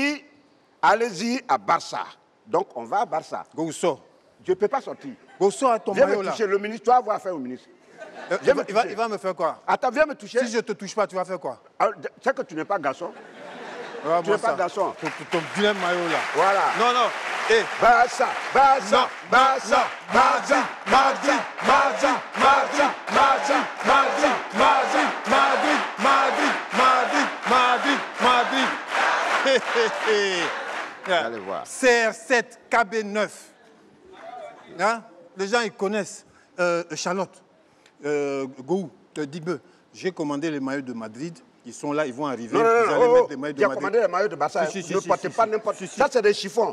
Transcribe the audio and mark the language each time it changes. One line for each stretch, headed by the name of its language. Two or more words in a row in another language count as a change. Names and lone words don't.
French: dit, allez-y à Barça. Donc on va à Barça. Go, sors. Je ne peux pas sortir. Go, sors à ton viens maillot, me là. toucher, le ministre, tu vas avoir affaire au ministre. Il va me faire quoi? Attends, viens me toucher. Si je ne te touche pas, tu vas faire quoi? C'est que tu n'es pas garçon. Tu n'es pas garçon. Ton vilain maillot là. Voilà. Non. Hey. Barça, Barça, Barça, Madrid, Madrid, Madrid, Madrid, Madrid, Madrid, Madrid, Madrid, Madrid, Madrid, Madrid. Allez voir. CR7, KB9. Hein? Les gens, ils connaissent. Charlotte, Gou, Digbe, j'ai commandé les maillots de Madrid. Ils sont là, ils vont arriver. Non, vous allez mettre les maillots de Madrid. commandé les maillots de Barça. Ne portez pas n'importe quoi. Ça, c'est des chiffons.